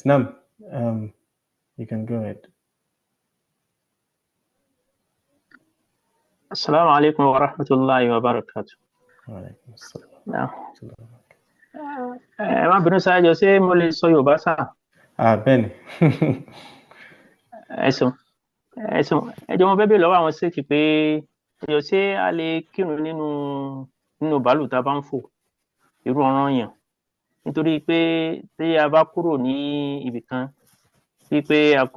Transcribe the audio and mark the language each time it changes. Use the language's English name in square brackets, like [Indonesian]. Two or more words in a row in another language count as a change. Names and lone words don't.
[English] Nam, you can go ahead. [Arabic] السلام عليكم ورحمة الله وبركاته. عليكم السلام. [Yoruba] Má bínú sáájọ ṣé mo lè sọ Yorùbá sá? Bẹ́ẹ̀ni. Ẹ̀sùn ẹjọ́ mo fẹ́ bèèrè lọ́wọ́ àwọn ṣéèkì pé ẹjọ́ ṣé a lè kírun nínú bàálù tá a bá ń fò irú ọ̀ràn yàn nítorí pé tí a bá kúrò ní ibì kan bíi pé a kúrò